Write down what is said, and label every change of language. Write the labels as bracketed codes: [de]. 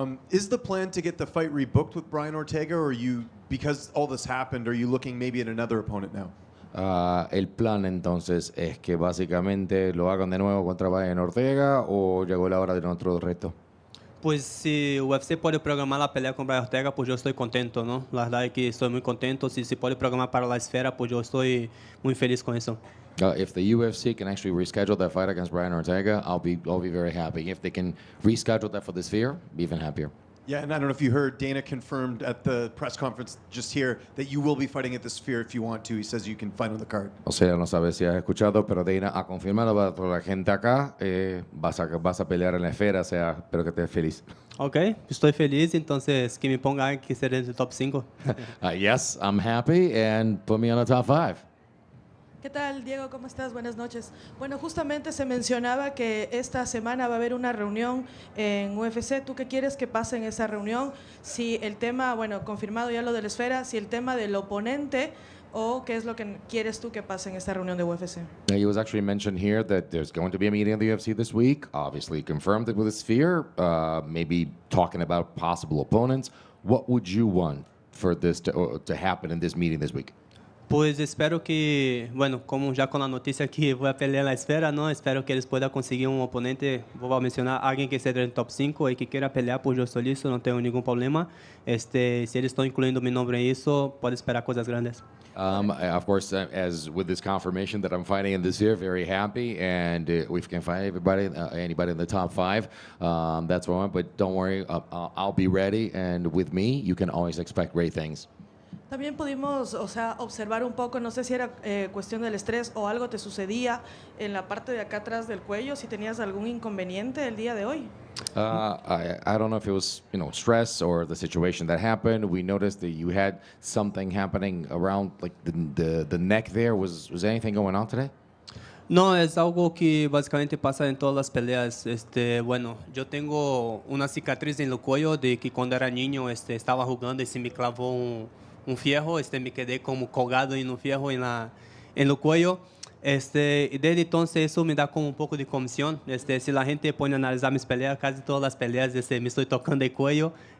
[en] Is the plan to get the fight rebooked with Brian Ortega, or because all this happened, are you looking maybe at another opponent now? [es] El plan entonces es que básicamente lo hagan de nuevo contra Brian Ortega, o llegó la hora de otro reto. Pues si UFC puede programar la pelea con Brian Ortega, pues yo estoy contento, ¿no? La verdad es que estoy muy contento. Si se puede programar para la esfera, pues yo estoy muy feliz con eso. [en] If the UFC can actually reschedule that fight against Brian Ortega, I'll be very happy. If they can reschedule that for the Sphere, be even happier. Yeah, and I don't know if you heard, Dana confirmed at the press conference just here that you will be fighting at the Sphere if you want to. He says you can fight on the card. [es] O sea, no sabes si has escuchado, pero Dana ha confirmado para toda la gente acá, vas a pelear en la esfera, o sea, espero que estés feliz. Ok, estoy feliz, entonces que me pongan que ser en el top 5. [en] Yes, I'm happy, and put me on the top 5. [es] ¿Qué tal, Diego? ¿Cómo estás? Buenas noches. Bueno, justamente se mencionaba que esta semana va a haber una reunión en UFC. ¿Tú qué quieres que pase en esa reunión? Si el tema, bueno, confirmado ya lo de la esfera, si el tema del oponente o qué es lo que quieres tú que pase en esta reunión de UFC. [en] It was actually mentioned here that there's going to be a meeting of the UFC this week. Obviously confirmed it with a sphere, maybe talking about possible opponents. What would you want for this to happen in this meeting this week? [es] Pues espero que, bueno, como ya con la noticia que voy a pelear en la esfera, ¿no? Espero que eles puedan conseguir un oponente, voy a mencionar alguien que esté en el top 5 y que quiera pelear, pues yo estoy listo, no tengo ningún problema. Si [pt] eles estão incluindo [es] mi nombre en eso, puede esperar cosas grandes. [en] Of course, as with this confirmation that I'm fighting in this year, very happy, and we can fight anybody in the top 5. That's what I want, but don't worry, I'll be ready, and with me, you can always expect great things. [es] También pudimos, o sea, observar un poco, no sé si era cuestión del estrés o algo te sucedía en la parte de acá atrás del cuello, si tenías algún inconveniente el día de hoy. [en] I don't know if it was, stress or the situation that happened. We noticed that you had something happening around like the neck there. Was anything going on today? [es] No, es algo que básicamente pasa en todas las peleas. Bueno, yo tengo una cicatriz en el cuello de que cuando era niño estaba jugando y se me clavó un fierro, me quedé como colgado en un fierro en el cuello. Y desde entonces eso me da como un poco de comisión. Si la gente pone a analizar mis peleas, casi todas las peleas me estoy tocando el cuello.